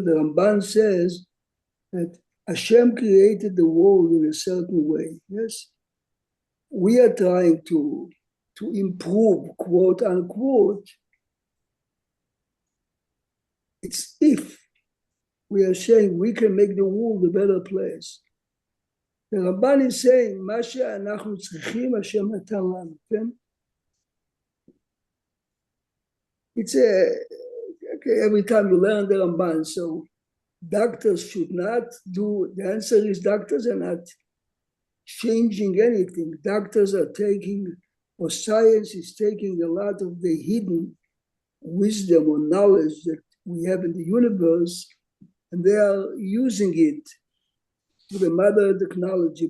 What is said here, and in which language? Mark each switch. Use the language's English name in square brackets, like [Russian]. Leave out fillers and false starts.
[English] The Ramban says that Hashem created the world in a certain way. Yes, we are trying to improve, quote unquote. It's if we are saying we can make the world a better place. The Ramban is saying, [Hebrew] מה שאנחנו צריכים, Hashem נתן לנו, כן? [English] It's okay, every time you learn the Ramban, so doctors should not do, the answer is doctors are not changing anything. Doctors are taking, or science is taking a lot of the hidden wisdom or knowledge that we have in the universe, and they are using it with the mother technology.